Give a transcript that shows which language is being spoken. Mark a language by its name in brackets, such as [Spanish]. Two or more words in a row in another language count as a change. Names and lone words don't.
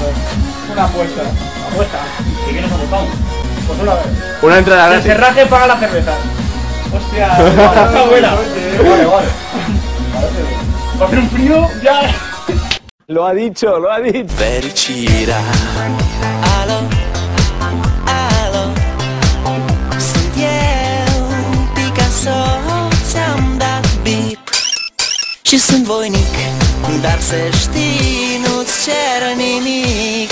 [Spanish] Una apuesta. ¿Apuesta? ¿Y qué nos ha gustado? Pues una entrada gratis. El cerraje paga la cerveza. Hostia, está buena. Vale. Va a hacer un frío ya. Lo ha dicho, lo ha dicho. [Romanian] Fericira. Alo, alo. Sunt eu, Picasso, ți-am dat bip. Și sunt voinic, dar să știi, nu-ți cer nimic.